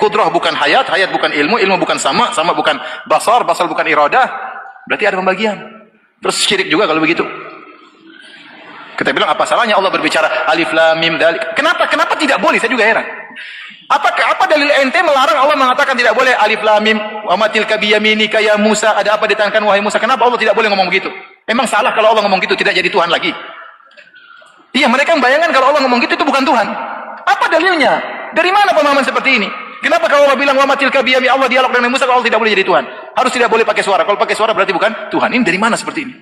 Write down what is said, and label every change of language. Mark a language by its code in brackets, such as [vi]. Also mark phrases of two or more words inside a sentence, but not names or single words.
[id] Qudrah bukan hayat, hayat bukan ilmu, ilmu bukan sama, sama bukan basar, basar bukan iradah. Berarti ada pembagian. Terus syirik juga kalau begitu. Kita bilang apa salahnya Allah berbicara [ar] ألف لام ميم ذلك. [id] Kenapa tidak boleh? Saya juga heran. Apa dalil ente melarang Allah mengatakan tidak boleh [ar] ألف لام ميم وما تلك بيمينك يا موسى? [id] Ada apa ditekankan wahai Musa? Kenapa Allah tidak boleh ngomong begitu? Emang salah kalau Allah ngomong gitu tidak jadi Tuhan lagi? Iya, mereka membayangkan kalau Allah ngomong gitu itu bukan Tuhan. Apa dalilnya? Dari mana pemahaman seperti ini? Kenapa kalau Allah bilang [ar] وما تلك بيمين [id] Allah dialog dengan Musa kalau Allah tidak boleh jadi Tuhan? Harus tidak boleh pakai suara. Kalau pakai suara berarti bukan Tuhan. Ini dari mana seperti ini?